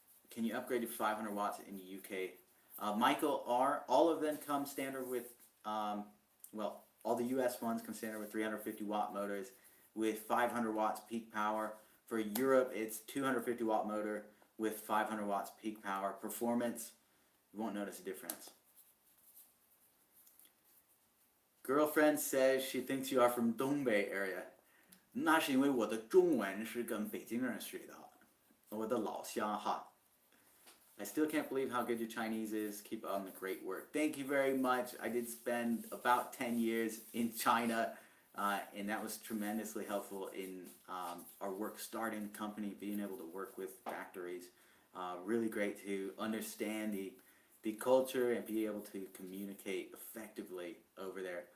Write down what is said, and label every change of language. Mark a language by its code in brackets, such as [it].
[en] Can you upgrade to 500 watts in the UK? Michael, all of them come standard with, well, all the US ones come standard with 350 watt motors with 500 watts peak power. For Europe, it's 250 watt motor with 500 watts peak power. Performance, you won't notice a difference. Girlfriend says she thinks you are from Dongbei area. [zh] 那是因为我的中文是跟北京人学的，我的老乡哈。 [en] I still can't believe how good your Chinese is. Keep on the great work. Thank you very much. I did spend about 10 years in China, and that was tremendously helpful in our work starting company, being able to work with factories. Really great to understand the culture and be able to communicate effectively over there.